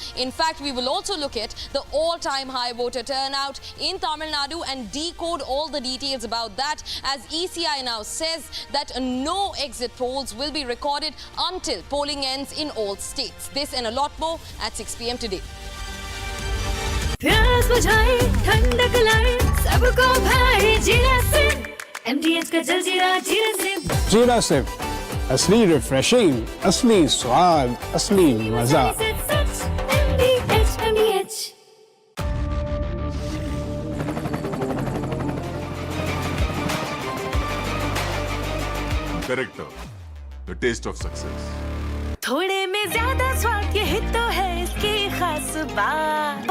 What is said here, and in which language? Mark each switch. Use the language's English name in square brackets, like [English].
[English] In fact, we will also look at the all-time high voter turnout in Tamil Nadu and decode all the details about that, as ECI now says that no exit polls will be recorded until polling ends in all states. This and a lot more at 6 p.m. today. [Hindi] प्यास बुझाए ठंडक लाए सबको भाई जीरा सिर्फ MDH का जल जीरा जीरा सिर्फ जीरा सिर्फ असली रिफ्रेशिंग, असली स्वाद, असली मजा। MDH [English] Character, the taste of success. [Hindi] थोड़े में ज्यादा स्वाद यही तो है इसकी खास बात।